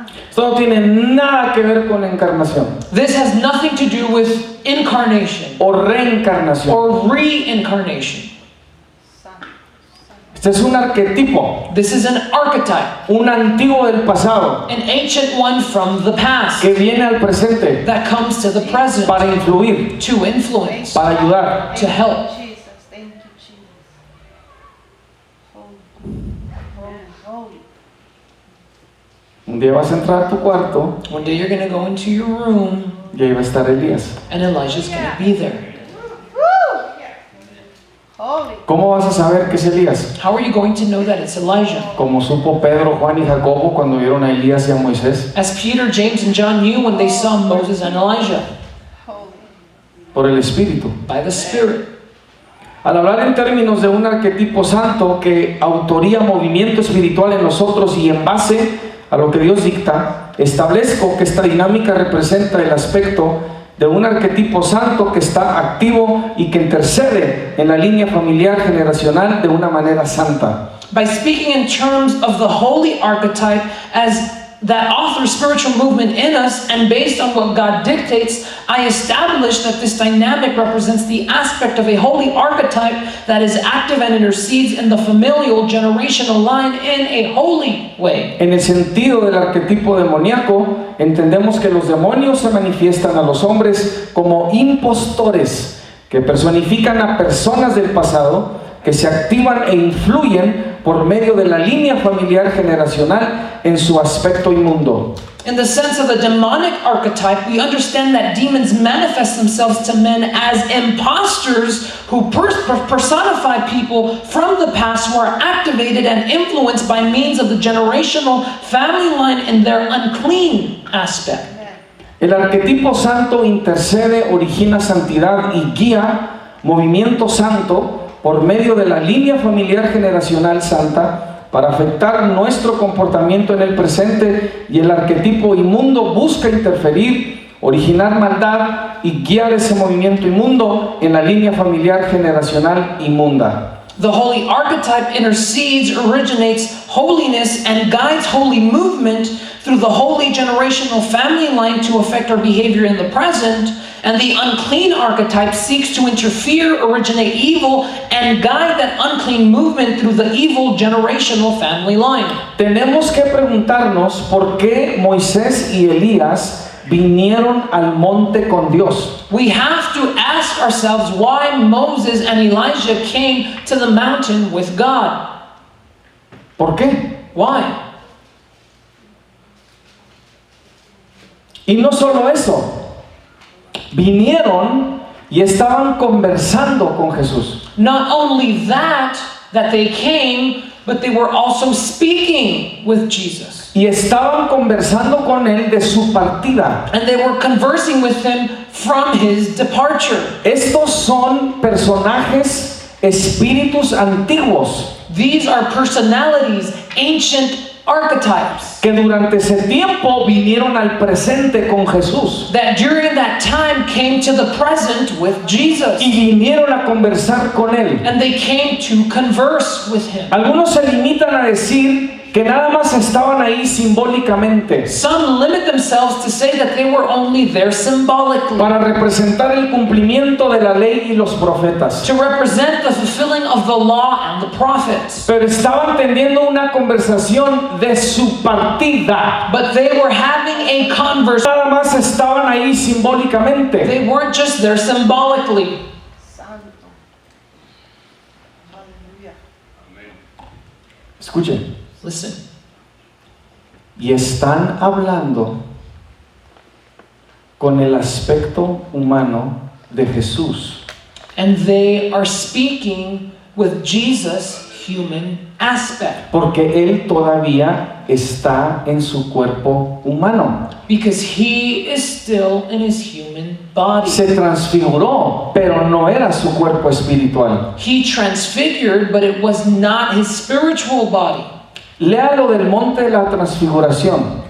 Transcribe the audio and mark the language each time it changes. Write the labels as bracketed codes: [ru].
[es] Esto no tiene nada que ver con la encarnación [en] This has nothing to do with incarnation [es] o reencarnación. [en] or reincarnation. [es] Este es un arquetipo, [en] This is an archetype, [es] un antiguo del pasado [en] an ancient one from the past [es] que viene al presente [en] that comes to the present [es] para influir, [en] to influence, [es] para ayudar. [en] to help. Jesus, thank you, Jesus. Holy, holy, holy. [es] Un día vas a entrar a tu cuarto [en] One day you're going to go into your room [es] y ahí va a estar Elías. [en] and Elijah's going to be there. Holy. [es] ¿Cómo vas a saber que es Elías? [en] How are you going to know that it's Elijah? [es] Como supo Pedro, Juan y Jacobo cuando vieron a Elías y a Moisés, [en] As Peter, James, and John knew when they saw Moses and Elijah, Holy. [es] por el Espíritu. [en] by the Spirit. [es] Al hablar en términos de un arquetipo santo que autoría movimiento espiritual en nosotros y en base a lo que Dios dicta, establezco que esta dinámica representa el aspecto de un arquetipo santo que está activo y que intercede en la línea familiar generacional de una manera santa. [en] By speaking in terms of the holy archetype as that authors spiritual movement in us and based on what God dictates, I establish that this dynamic represents the aspect of a holy archetype that is active and intercedes in the familial generational line in a holy way. [es] En el sentido del arquetipo demoníaco, entendemos que los demonios se manifiestan a los hombres como impostores que personifican a personas del pasado que se activan e influyen por medio de la línea familiar generacional en su aspecto inmundo. [en] In the sense of the demonic archetype, we understand that demons manifest themselves to men as imposters who personify people from the past who are activated and influenced by means of the generational family line in their unclean aspect. [es] El arquetipo santo intercede, origina santidad y guía movimiento santo por medio de la línea familiar generacional santa para afectar nuestro comportamiento en el presente, y el arquetipo inmundo busca interferir, originar maldad y guiar ese movimiento inmundo en la línea familiar generacional inmunda. [en] The holy archetype intercedes, originates holiness, and guides holy movement through the holy generational family line to affect our behavior in the present. And the unclean archetype seeks to interfere, originate evil, and guide that unclean movement through the evil generational family line. [es] Tenemos que preguntarnos por qué Moisés y Elías vinieron al monte con Dios. [en] We have to ask ourselves why Moses and Elijah came to the mountain with God. [es] ¿Por qué? [en] Why? [es] Y no solo eso, vinieron y estaban conversando con Jesús. [en] Not only that they came, but they were also speaking with Jesus. [es] y estaban conversando con él de su partida. [en] And they were conversing with him from his departure. [es] Estos son personajes, espíritus antiguos [en] These are personalities, ancient archetypes, [es] que durante ese tiempo vinieron al presente con Jesús [en] that during that time came to the present with Jesus. [es] y vinieron a conversar con él. [en] And they came to converse with him. [es] Algunos se limitan a decir que nada más estaban ahí simbólicamente [en] Some limit themselves to say that they were only there symbolically, [es] para representar el cumplimiento de la ley y los profetas. [en] to represent the fulfilling of the law and the prophets. [es] Pero estaban teniendo una conversación de su partida. [en] But they were having a conversation. [es] Nada más estaban ahí simbólicamente. [en] They weren't just there symbolically. [es] Santo. Aleluya. Escuchen. [en] Listen. [es] Y están hablando con el aspecto humano de Jesús. [en] And they are speaking with Jesus' human aspect. [es] Porque Él todavía está en su cuerpo humano. [en] Because he is still in his human body. [es] Se transfiguró, pero no era su cuerpo espiritual. [en] He transfigured, but it was not his spiritual body. [es] Léalo del monte de la transfiguración.